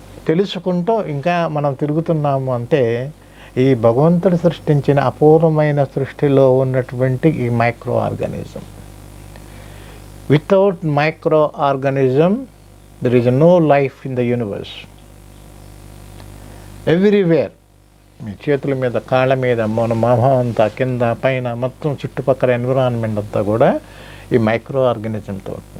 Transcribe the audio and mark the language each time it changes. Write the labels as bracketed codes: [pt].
[te] తెలుసుకుంటూ ఇంకా మనం తిరుగుతున్నాము అంటే ఈ భగవంతుడు సృష్టించిన అపూర్వమైన సృష్టిలో ఉన్నటువంటి ఈ micro organism. [en] Without microorganism there is no life in the universe. [te] Everywhere, మీ చేతుల మీద, కాళ్ళ మీద, మన మొహం అంతా, కింద పైన మొత్తం చుట్టుపక్కల ఎన్విరాన్మెంట్ అంతా కూడా ఈ మైక్రో ఆర్గానిజంతో.